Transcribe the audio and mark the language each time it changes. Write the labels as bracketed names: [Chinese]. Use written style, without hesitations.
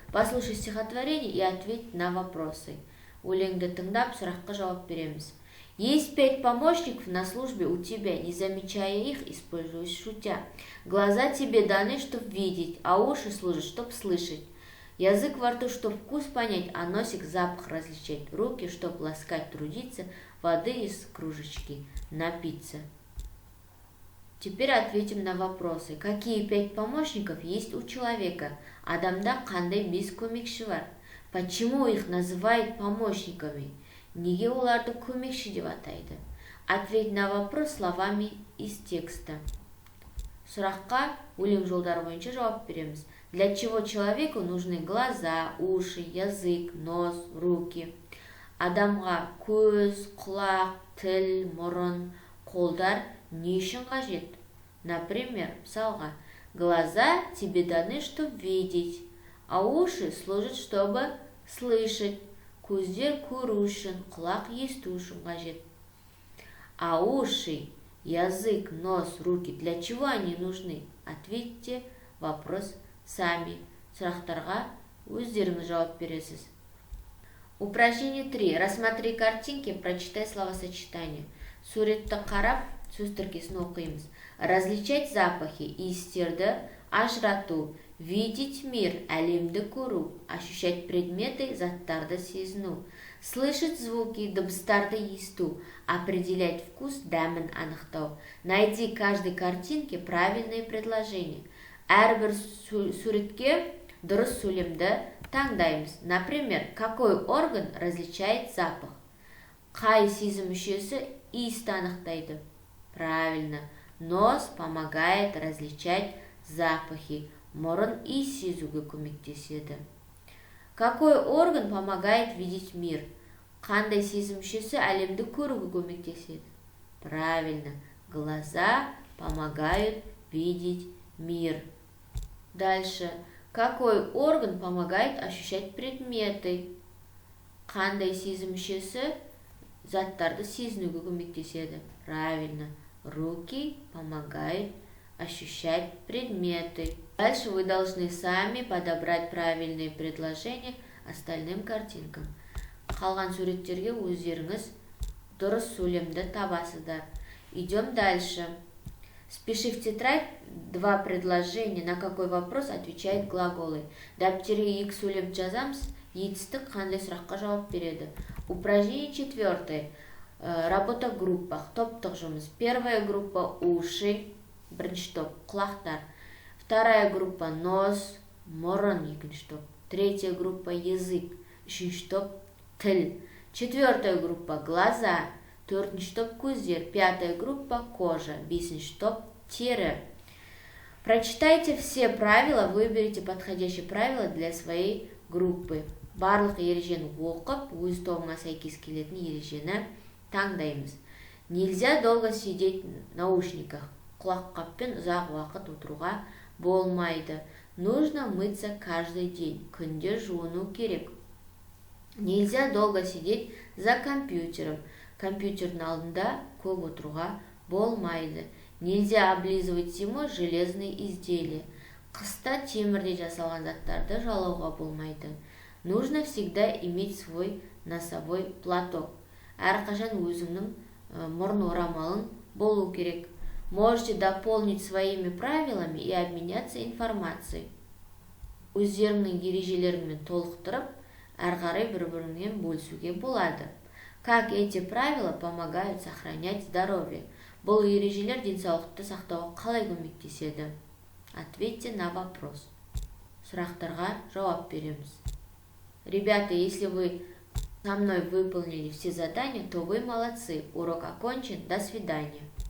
[Russian] Послушай стихотворение и ответь на вопросы. [Kazakh] Өлеңді тыңдап, сұраққа жауап береміз. [Russian] Есть 5 помощников на службе у тебя, не замечая их, используешь шутя. Глаза тебе даны, чтоб видеть, а уши служат, чтоб слышать. Язык во рту, чтоб вкус понять, а носик запах различать. Руки, чтоб ласкать, трудиться, воды из кружечки напиться. Теперь ответим на вопросы. Какие 5 помощников есть у человека? [Kazakh] Адамда қандай 5 көмекші бар? [Russian] Почему их называют помощниками? [Kazakh] Неге оларды көмекші деп атайды? [Russian] Ответь на вопрос словами из текста. [Kazakh] Сұраққа өлең жолдары бойынша жауап береміз. [Russian] Для чего человеку нужны глаза, уши, язык, нос, руки? [Kazakh] Адамға көз, құлақ, тіл, мұрын, қолдар не үшін қажет? [Russian] Например, мысалға, глаза тебе даны, чтобы видеть, а уши служат, чтобы слышать. [Kazakh] Көздер көру үшін, құлақ есту үшін қажет. [Russian] А уши, язык, нос, руки, для чего они нужны? Ответьте вопрос сами. [Kazakh] Сұрақтарға өздеріңіз жауап бересіз. [Russian] Упражнение 3. Рассмотри картинки, прочитай словосочетание. [Kazakh] Суретті қарап, сөз тіркесін оқимыз. [Russian] Различать запахи, [Kazakh] иістерді ажырату. [Russian] Видеть мир, [Kazakh] әлемді көру. [Russian] Ощущать предметы, [Kazakh] заттарды сезіну. [Russian] Слышать звуки, [Kazakh] дыбыстарды есту. [Russian] Определять вкус, [Kazakh] дәмін анықтау. [Russian] Найди каждой картинке правильные предложения. [Kazakh] Әрбір суретке дұрыс сөйлемді таңдаймыз. [Russian] Например, какой орган различает запах? [Kazakh] Қай сезім мүшесі иісті анықтайды? [Russian] Правильно, нос помогает различать запахи. [Kazakh] Мұрын иіс сезуге көмектеседі. [Russian] Какой орган помогает видеть мир? [Kazakh] Қандай сезім мүшесі әлемді көруге көмектеседі? [Russian] Правильно, глаза помогают видеть мир. Дальше. Какой орган помогает ощущать предметы? [Kazakh] Қандай сезім мүшесі заттарды сезінуге көмектеседі? [Russian] Правильно, руки помогают ощущать предметы. Дальше вы должны сами подобрать правильные предложения остальным картинкам. [Kazakh] Қалған суреттерге өздеріңіз дұрыс сөйлемді табасыздар. [Russian] Идем дальше. Спиши в тетрадь 2 предложения, на какой вопрос отвечают глаголы. [Kazakh] Дәптерге 2 сөйлем жазамыз, етістік қандай сұраққа жауап береді. [Russian] Упражнение 4. Работа в группах, [Kazakh] топтық жұмыс. [Russian] Первая группа уши, [Kazakh] бірінші топ, құлақтар. [Russian] Вторая группа нос, [Kazakh] мұрын, екінші топ. [Russian] Третья группа язык, [Kazakh] үшінші топ, тіл. [Russian] Четвертая группа глаза, [Kazakh] төртінші топ көздер. [Russian] Пятая группа кожа, [Kazakh] бесінші топ тері. [Russian] Прочитайте все правила, выберите подходящие правила для своей группы. [Kazakh] барлық ережені оқып, өз тобыңа сәйкес келетін ережені таңдаймыз. [Russian] Нельзя долго сидеть в наушниках. [Kazakh] Құлаққаппен ұзақ уақыт отыруға болмайды. [Russian] Нужно мыться каждый день. [Kazakh] Күнде жуыну керек. [Russian] Нельзя долго сидеть за компьютером. [Kazakh] Компьютердің алдында көп отыруға болмайды. [Russian] Нельзя облизывать зимой железные изделия. [Kazakh] Қыста темірде жасалған заттарды жалауға болмайды. [Russian] Нужно всегда иметь свой носовой платок. [Kazakh] Әрқашан өзіңнің мұрын орамалың болу керек. [Russian] Можете дополнить своими правилами и обменяться информацией. [Kazakh] Өздеріңнің ережелеріңмен толықтырып, әрқарай бір-біріңмен бөлісуге болады. [Russian] Как эти правила помогают сохранять здоровье? [Kazakh] Бұл ережелер денсаулықты сақтауға қалай көмектеседі? [Russian] Ответьте на вопрос. [Kazakh] Сұрақтарға жауап береміз. [Russian] Ребята, если вы со мной выполнили все задания, то вы молодцы. Урок окончен. До свидания.